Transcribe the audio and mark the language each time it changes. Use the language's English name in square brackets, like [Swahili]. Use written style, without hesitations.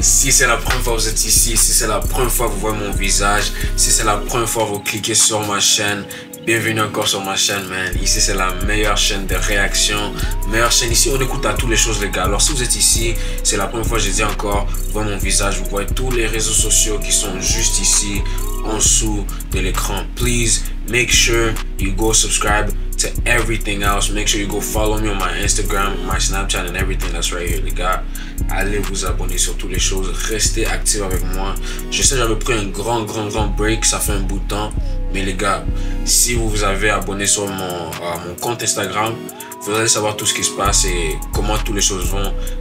[French] Si c'est la première fois que vous êtes ici, si c'est la première fois que vous voyez mon visage, si c'est la première fois que vous cliquez sur ma chaîne, bienvenue encore sur ma chaîne, man. Ici c'est la meilleure chaîne de réaction, meilleure chaîne. Ici on écoute à toutes les choses, les gars. Alors si vous êtes ici, c'est la première fois que je dis encore, vous voyez mon visage, vous voyez tous les réseaux sociaux qui sont juste ici en dessous de l'écran. [English] Please make sure you go subscribe to everything else. Make sure you go follow me on my Instagram, my Snapchat and everything that's right here, [French] les gars. Allez vous abonner sur toutes les choses, restez actifs avec moi. Je sais j'avais pris un grand break, ça fait un bout de temps, mais les gars, si vous vous avez abonné sur mon compte Instagram, vous allez savoir tout ce qui se passe et comment toutes les choses vont.